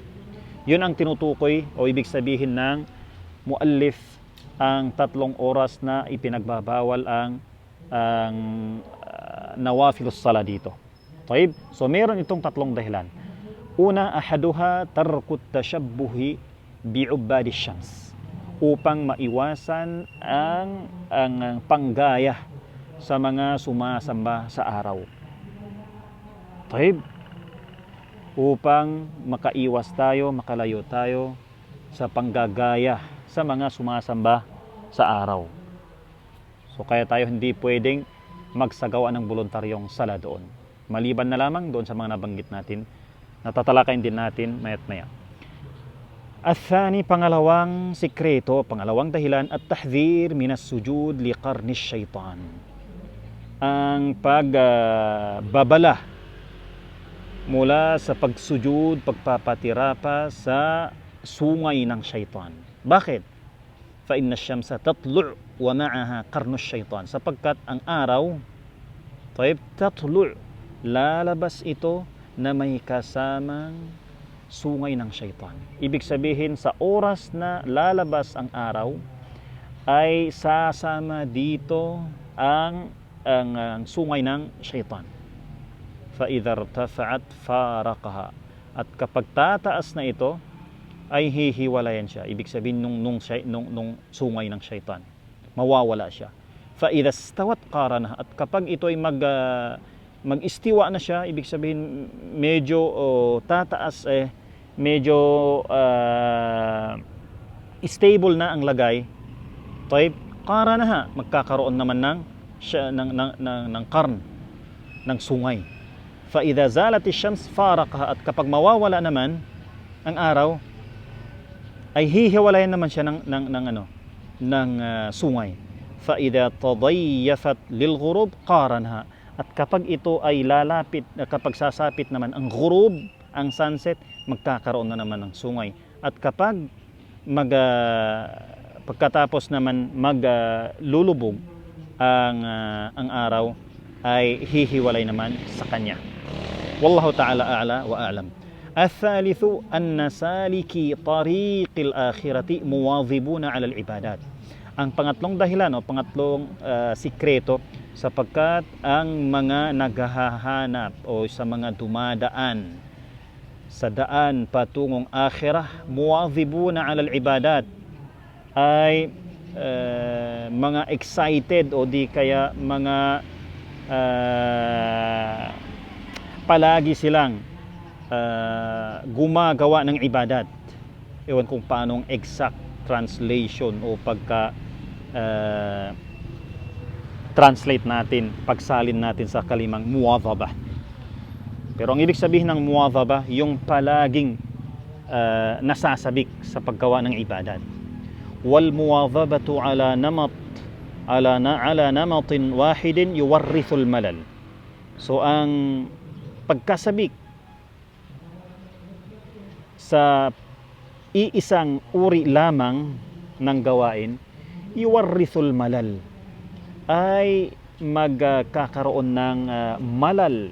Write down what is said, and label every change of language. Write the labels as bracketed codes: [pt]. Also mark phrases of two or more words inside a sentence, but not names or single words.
[tl] Yun ang tinutukoy o ibig sabihin ng muallif, ang 3 oras na ipinagbabawal ang [ar] نوافل الصلاة [tl] dito. So meron itong 3 dahilan. [ar] Una, أحدها ترك التشبه بعباد الشمس, [tl] upang maiwasan ang panggaya sa mga sumasamba sa araw. upang makaiwas tayo, makalayo tayo sa panggagaya sa mga sumasamba sa araw. So kaya tayo hindi pwedeng magsagawa ng voluntaryong sala doon. Maliban na lamang doon sa mga nabanggit natin, natatalakayin din natin mayat maya. [ar] Athani, [tl] pangalawang sikreto, pangalawang dahilan, [ar] التحذير من السجود لقرن الشيطان. [tl] Ang pagbabala mula sa pagsujud, pagpapatirapa sa sungay ng syaitan. Bakit? [ar] فإن الشمس تطلع ومعها قرن الشيطان. [tl] Sapagkat ang araw, tatlu', lalabas ito na may kasamang sungay ng syaitan. Ibig sabihin, sa oras na lalabas ang araw, ay sasama dito ang sungay ng syaitan. [ar] فإذا ارتفعت فارقها. [tl] At kapag tataas na ito, ay hihiwalayan siya. Ibig sabihin nung sungay ng syaitan, mawawala siya. [ar] فإذا استوت قارنها. [tl] At kapag ito ay mag-istiwa na siya, ibig sabihin medyo tataas, medyo stable na ang lagay, qaranaha, magkakaroon naman ng qarn, ng sungay. [ar] فإذا زالت الشمس فارقها. [tl] At kapag mawawala naman ang araw, ay hihiwalayan naman siya ng sungay. [ar] فإذا تضيفت للغروب قارنها. [tl] At kapag ito ay lalapit, kapag sasapit naman ang ghurub, ang sunset, magkakaroon na naman ng sungay. At kapag pagkatapos naman maglulubog ang araw, ay hihiwalay naman sa kanya. [ar] والله تعالى أعلى وأعلم. الثالث أن سالكي طريق الآخرة مواظبون على العبادات. [tl] Ang pangatlong dahilan o pangatlong sikreto, sapagkat ang mga naghahanap o sa mga dumadaan sa daan patungong akhirah, [ar] مواظبون على العبادات, [tl] ay mga excited o di kaya mga palagi silang gumagawa ng ibadat. Ewan kung paanong [en] exact translation [tl] o translate natin, pagsalin natin sa kalimang muwadhaba. Pero ang ibig sabihin ng muwadhaba, yung palaging nasasabik sa paggawa ng ibadat. [ar] والمواظبة على نمط واحد يورث الملال. [tl] So ang pagkasabik sa iisang uri lamang ng gawain, [ar] يورث الملال, [tl] ay magkakaroon ng malal.